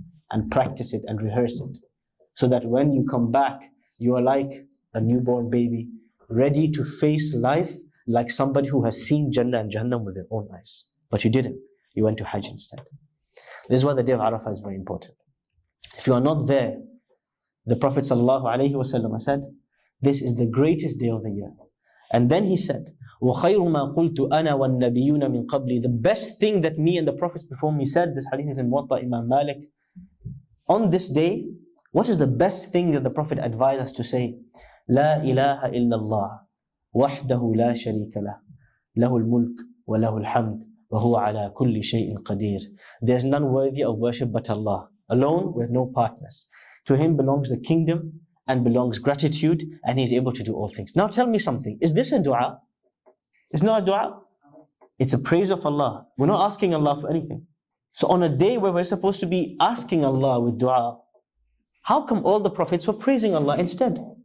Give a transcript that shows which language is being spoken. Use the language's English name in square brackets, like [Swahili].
[English] And practice it and rehearse it. So that when you come back, you are like a newborn baby, ready to face life like somebody who has seen Jannah and Jahannam with their own eyes. But you didn't. You went to Hajj instead. This is why the day of Arafah is very important. If you are not there, the Prophet ﷺ said, this is the greatest day of the year. And then he said, [Arabic] وَخَيْرُ مَا قُلْتُ أَنَا وَالنَّبِيُّونَ مِنْ قَبْلِ. [English] The best thing that me and the Prophets before me said, this hadith is in Muwatta Imam Malik. On this day, what is the best thing that the Prophet advised us to say? [Arabic] لا إله إلا الله وحده لا شريك له له الملك وله الحمد وهو على كل شيء قدير. [English] There's none worthy of worship but Allah, alone with no partners. To Him belongs the kingdom and belongs gratitude, and He is able to do all things. Now tell me something, is this a dua? It's not a dua. It's a praise of Allah. We're not asking Allah for anything. So on a day where we're supposed to be asking Allah with dua, how come all the prophets were praising Allah instead?